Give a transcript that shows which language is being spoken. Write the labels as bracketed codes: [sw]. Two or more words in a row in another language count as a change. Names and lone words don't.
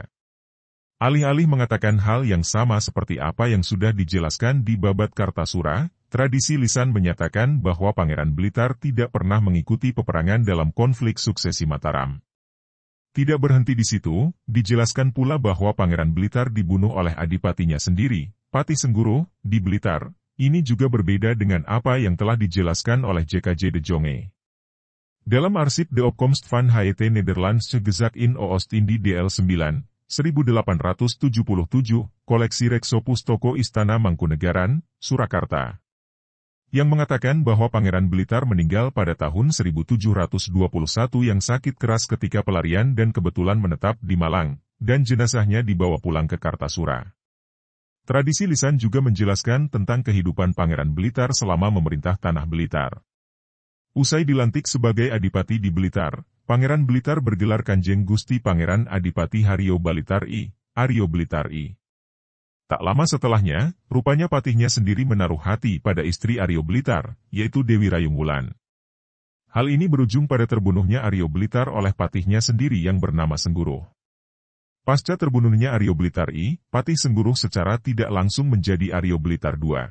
[id] Alih-alih mengatakan hal yang sama seperti apa yang sudah dijelaskan di Babat Kartasura, tradisi lisan menyatakan bahwa Pangeran Blitar tidak pernah mengikuti peperangan dalam konflik suksesi Mataram. Tidak berhenti di situ, dijelaskan pula bahwa Pangeran Blitar dibunuh oleh adipatinya sendiri, Pati Sengguru, di Blitar. Ini juga berbeda dengan apa yang telah dijelaskan oleh JKJ de Jonge. Dalam arsip De Opkomst van het Nederlandse Gezag in Oost-Indie DL 9, 1877, koleksi Rekso Pustoko Istana Mangkunegaran, Surakarta, yang mengatakan bahwa Pangeran Blitar meninggal pada tahun 1721 yang sakit keras ketika pelarian dan kebetulan menetap di Malang, dan jenazahnya dibawa pulang ke Kartasura. Tradisi lisan juga menjelaskan tentang kehidupan Pangeran Blitar selama memerintah Tanah Blitar. Usai dilantik sebagai Adipati di Blitar, Pangeran Blitar bergelar Kanjeng Gusti Pangeran Adipati Haryo Balitar I, Aryo Blitar I. Tak lama setelahnya, rupanya patihnya sendiri menaruh hati pada istri Aryo Blitar, yaitu Dewi Rayung Wulan. Hal ini berujung pada terbunuhnya Aryo Blitar oleh patihnya sendiri yang bernama Sengguruh. Pasca terbunuhnya Aryo Blitar I, Patih Sengguruh secara tidak langsung menjadi Aryo Blitar II.